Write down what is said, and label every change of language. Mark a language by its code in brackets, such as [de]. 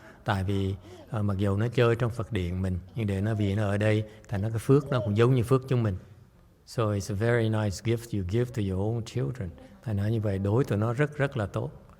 [vi] Tại vì mặc dù nó chơi trong Phật điện mình, nhưng để nó vì nó ở đây, tại nó cái phước nó cũng giống như phước chúng mình. [en] So it's a very nice gift you give to your own children. [vi] Thành ra như vậy đối tụi nó rất là tốt.